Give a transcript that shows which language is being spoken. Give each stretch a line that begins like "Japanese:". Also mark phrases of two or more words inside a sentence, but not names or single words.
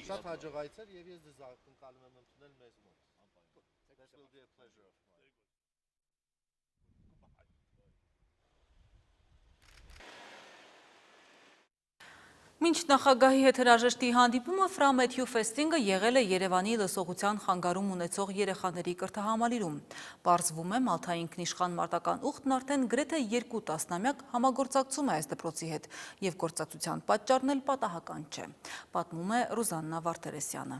Armenian: Շատ հաջողայցեր եւ ես ձեզ ակնկալում եմ ընդունել մեզ մոտ։
English: That will be a pleasure of mine.
Armenian: Մինչ նախագահի հետ հրաժեշտի հանդիպումը Ֆրա Մեթյու Ֆեստինգը եղել է Երևանի լսողության խանգարում ունեցող երեխաների կրթահամալիրում։ Պարզվում է Մալթայի ինքնիշխան մարտական ուխտն արդեն գրեթե 2 տասնամյակ համագործակցում է այս դպրոցի հետ և գործակցության պատճառն էլ պատահական չէ, պատմում է Ռուզաննա Վարդերեսյանը։